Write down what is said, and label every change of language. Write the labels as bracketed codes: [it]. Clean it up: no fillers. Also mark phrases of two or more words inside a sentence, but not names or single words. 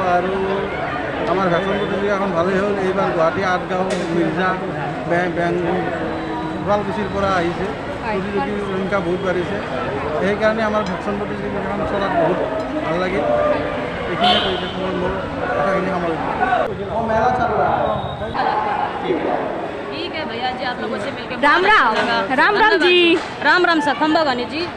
[as] আৰু আমাৰ ভেকচন প্ৰতিযোগিতাখন ভালেই হ'ল। এইবাৰ গুৱাহাটী, আঠগাঁও, মিৰ্জা, শুৱালকুছিৰ পৰা আহিছে, প্ৰতিযোগীৰ সংখ্যা বহুত বাঢ়িছে। সেইকাৰণে আমাৰ ভেকচন প্ৰতিযোগিতাখন চলাত বহুত ভাল লাগিল। এইখিনিয়ে কৈছে, মোৰ কথাখিনি সামৰিছোঁ। মেলা চালু [hi] ठीक है भैया जी, आप लोगों से मिलकर राम राम। राम राम जी। राम राम सर, खंबा गानी जी।